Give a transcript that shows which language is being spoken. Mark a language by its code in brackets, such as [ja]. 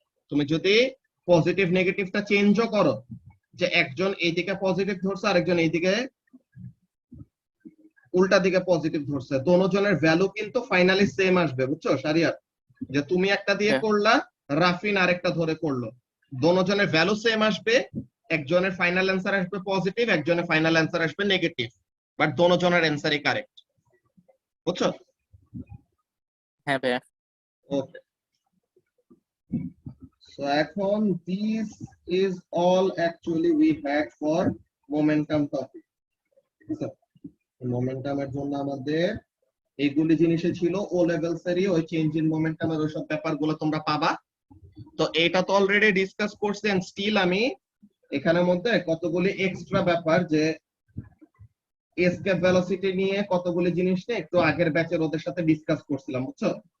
[bn] তুমি যদি পজিটিভ নেগেটিভটা চেঞ্জও করো, যে একজন এইদিকে পজিটিভ ধরছে আরেকজন এইদিকে উল্টা দিকে পজিটিভ ধরছে, দোনোজনের ভ্যালু কিন্তু ফাইনালি সেম আসবে। বুঝছো শারিয়ার? যে তুমি একটা দিয়ে হ্যাঁ। করলা, রাফিন আরেকটা ধরে করলো, দোনোজনের ভ্যালু সেম আসবে। একজনের ফাইনাল অ্যান্সার আসবে পজিটিভ, একজনের ফাইনাল অ্যান্সার আসবে নেগেটিভ, বাট দোনোজনের অ্যান্সারই কারেক্ট। বুঝছো? হ্যাঁ ভাইয়া। [en] okay, so [bn] এখন [en] this is all actually we had for momentum topic. [bn] মোমেন্টামের জন্য আমাদের এইগুলি জিনিসে ছিল ও লেভেলস এরই, ওই চেঞ্জ ইন মোমেন্টামের ওইসব ব্যাপারগুলো তোমরা পাবা। তো এইটা তো অলরেডি ডিসকাস করছি, এন্ড স্টিল আমি এখানের মধ্যে কতগুলি এক্সট্রা ব্যাপার, যে এসকেপ ভেলোসিটি নিয়ে কতগুলি জিনিস নিয়ে একটু আগের ব্যাচের ওদের সাথে ডিসকাস করছিলাম। বুঝছো?